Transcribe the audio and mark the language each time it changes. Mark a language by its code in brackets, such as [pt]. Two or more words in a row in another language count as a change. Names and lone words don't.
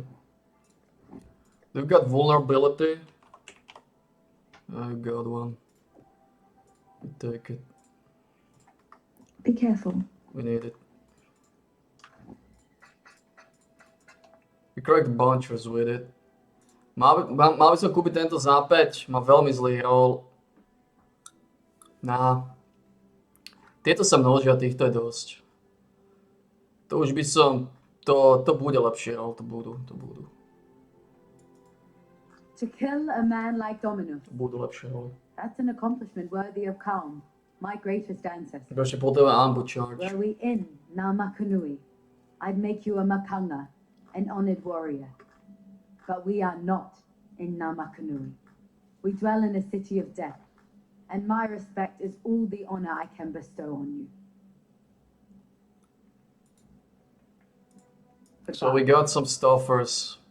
[en] They've got vulnerability. I got one. We take it. Be careful. We need it. We cracked bunchers with it. [sk] Mal by som kúpiť tento zápäť, má veľmi zlý roll. Tieto sa množia, týchto je dosť. To už by som... To bude lepšie roll, to budú. [en] To kill a man like Dominus, [sk] To budú lepšie roll. [en] that's an accomplishment worthy of Kalm, my greatest ancestor. [sk] Ešte potrebujem [en] ambush charge. Were we in Namakanui, I'd make you a Makanga, an honored warrior. But we are not in Namakanui. We dwell in a city of death, and my respect is all the honor I can bestow on you. So we got some stuffers.